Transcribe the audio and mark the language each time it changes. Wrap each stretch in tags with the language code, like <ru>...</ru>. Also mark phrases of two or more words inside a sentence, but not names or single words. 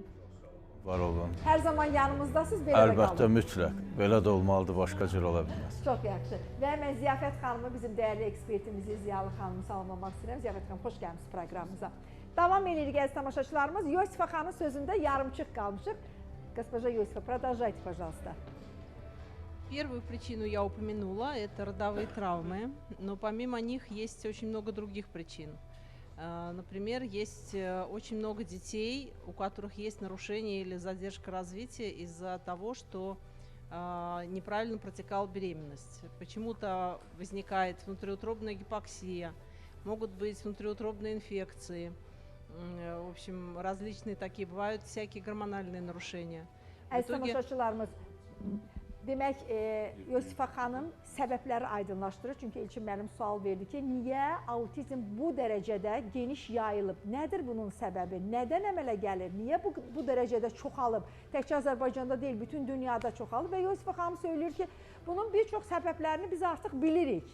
<az>Var olun. Hər zaman yanımızdasınız, belə də Əlbəttə, qalın. mütləq. Belə də olmalıdır, başqa cür ola bilməz. Çox yaxşı. Və mən Ziyafət xanımı, bizim dəyərli ekspertimizi, Ziyalı xanımı salamlamaq istəyirəm. Ziyafət xanım, xoş gəlmisiniz proqramımıza. Davam edirik, əziz tamaşaçılarımız. Yosifa xanımın sözündə yarımçıq qalmışıq.</az> <ru>Госпожа Йосифа, продолжайте, пожалуйста. Первую причину я упомянула, это родовые травмы, но помимо них есть очень много других причин. Например, есть очень много детей, у которых есть нарушение или задержка развития из-за того, что неправильно протекала беременность. Почему-то возникает внутриутробная гипоксия, могут быть внутриутробные инфекции. В общем, различные такие бывают, всякие гормональные нарушения.</ru> <az>Əziz tamaşaçılarımız, demək, Yosifa xanım səbəbləri aydınlaşdırır. Çünki Elçin müəllim sual verdi ki, niyə autizm bu dərəcədə geniş yayılıb? Nədir bunun səbəbi? Nədən əmələ gəlir? Niyə bu dərəcədə çoxalıb? Təkcə Azərbaycanda deyil, bütün dünyada çoxalıb və Yosifa xanım söyləyir ki, bunun bir çox səbəblərini biz artıq bilirik.</az>